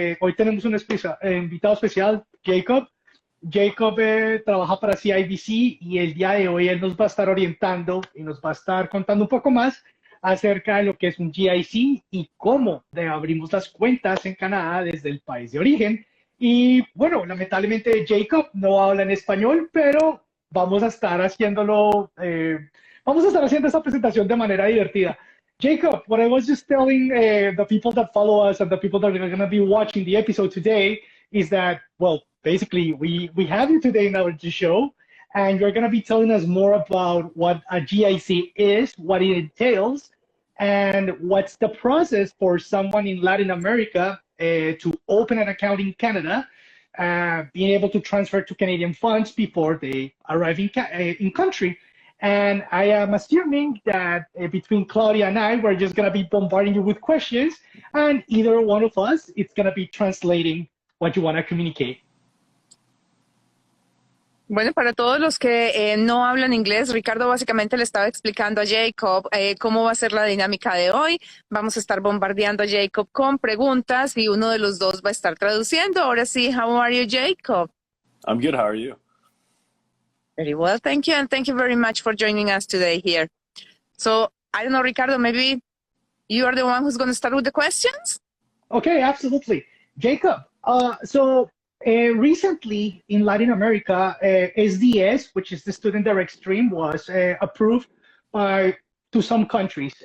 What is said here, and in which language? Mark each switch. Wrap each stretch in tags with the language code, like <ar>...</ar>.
<es>Hoy tenemos un invitado especial, Jacob. Jacob trabaja para CIBC y el día de hoy él nos va a estar orientando y nos va a estar contando un poco más acerca de lo que es un GIC y cómo abrimos las cuentas en Canadá desde el país de origen. Y bueno, lamentablemente Jacob no habla en español, pero vamos a estar haciéndolo, vamos a estar haciendo esta presentación de manera divertida.</es> <en>Jacob, what I was just telling the people that follow us and the people that are going to be watching the episode today is that, well, basically we have you today in our show, and you're going to be telling us more about what a GIC is, what it entails, and what's the process for someone in Latin America to open an account in Canada, being able to transfer to Canadian funds before they arrive in country. And I am assuming that between Claudia and I, we're just going to be bombarding you with questions, and either one of us, it's going to be translating what you want to communicate.</en> <es>Bueno, para todos los que no hablan inglés, Ricardo básicamente le estaba explicando a Jacob cómo va a ser la dinámica de hoy. Vamos a estar bombardeando a Jacob con preguntas y uno de los dos va a estar traduciendo. Ahora sí,</es> <en>how are you, Jacob? I'm good. How are you? Very well, thank you. And thank you very much for joining us today here. So, I don't know, Ricardo, maybe you are the one who's going to start with the questions? Okay, absolutely. Jacob, recently in Latin America, SDS, which is the Student Direct Stream, was approved to some countries.</en>